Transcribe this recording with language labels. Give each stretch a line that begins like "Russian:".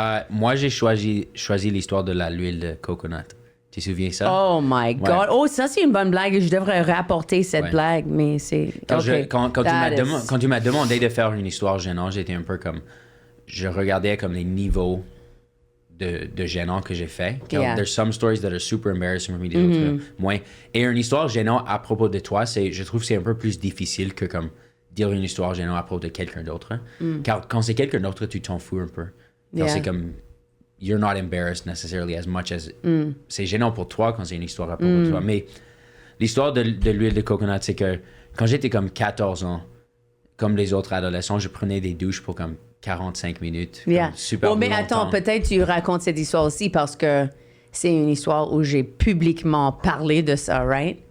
French: Moi, j'ai choisi l'histoire de l'huile de coconut. Tu te souviens ça?
English: Oh my God. Ouais.
French: Oh, ça, c'est une bonne blague. Je devrais rapporter cette blague, mais c'est... Quand tu m'as demandé de faire une histoire gênante, j'étais un peu comme... Je regardais comme les niveaux de gênant que j'ai fait.
English: Yeah. There's some stories that are super embarrassing for me,
French: des autres moins. Et une histoire gênante à propos de toi, je trouve que c'est un peu plus difficile que comme dire une histoire gênante à propos de quelqu'un d'autre. Car quand c'est quelqu'un d'autre, tu t'en fous un peu. Car c'est comme...
English: You're not embarrassed necessarily as much as...
French: C'est gênant pour toi quand c'est une histoire à propos de toi. Mais l'histoire de l'huile de coconut, c'est que quand j'étais comme 14 ans, comme les autres adolescents, je prenais des douches pour comme 45 minutes.
English: Yeah.
French: Super mais attends, peut-être tu racontes cette histoire aussi parce que c'est une histoire où j'ai publiquement parlé de ça, right?